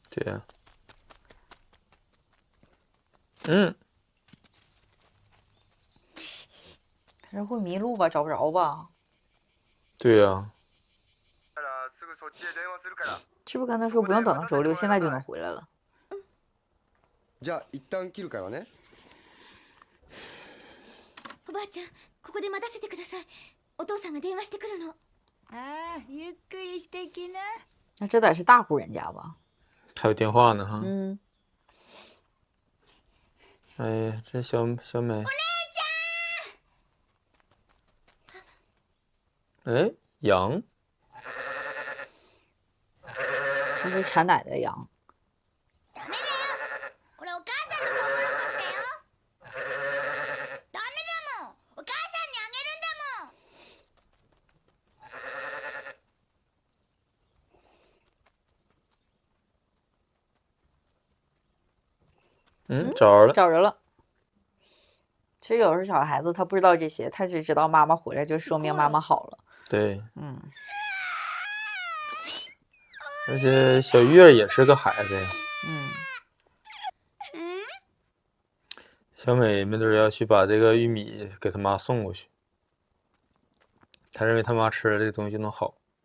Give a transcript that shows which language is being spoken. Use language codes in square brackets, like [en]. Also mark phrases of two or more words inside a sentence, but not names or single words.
[zh] 对呀。嗯。他是会迷路吧？找不着吧？对呀。是不是跟他说不用等到周六，现在就能回来了？ [ja] じゃあ一旦切るからね。おばあちゃん、ここで待たせてください。お父さんが電話してくるの。ああ、ゆっくりしてきな。 [zh] 那这得是大户人家吧？还有电话呢哈。嗯。哎呀，这小美。 [ja] お姉ちゃん。 [zh] 哎，羊。这是产奶的羊。 [ja] ダメだよ。これお母さんのトウモロコシだよ。ダメだもん。お母さんにあげるんだもん。 [zh] 找着了。找着了。其实有时候小孩子他不知道这些，他只知道妈妈回来就说明妈妈好了。对。嗯。而且小月也是个孩子呀。小美没准要去把这个玉米给他妈送过去，他认为他妈吃了这个东西就能好。